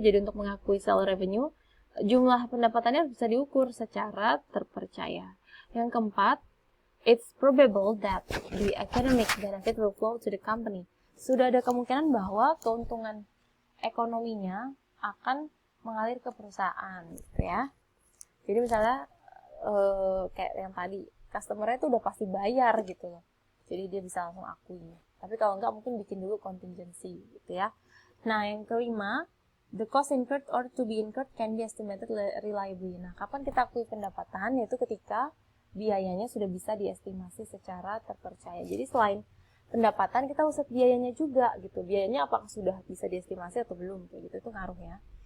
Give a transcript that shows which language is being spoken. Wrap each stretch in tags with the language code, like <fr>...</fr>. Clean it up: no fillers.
<id>Jadi untuk mengakui sell revenue, jumlah pendapatannya bisa diukur secara terpercaya. Yang keempat,</id> <en>it's probable that the economic benefit will flow to the company.</en> <id>Sudah ada kemungkinan bahwa keuntungan ekonominya akan mengalir ke perusahaan, gitu ya. Jadi misalnya kayak yang tadi, customer-nya itu udah pasti bayar gitu loh. Jadi dia bisa langsung akui. Tapi kalau enggak mungkin bikin dulu contingency gitu ya. Nah, yang kelima,</id> <en>the cost incurred or to be incurred can be estimated reliably.</en> <id>Nah, kapan kita akui pendapatan? Yaitu ketika biayanya sudah bisa diestimasi secara terpercaya. Jadi selain pendapatan, kita usah biayanya juga gitu. Biayanya apakah sudah bisa diestimasi atau belum, kayak gitu, itu ngaruh ya.</id>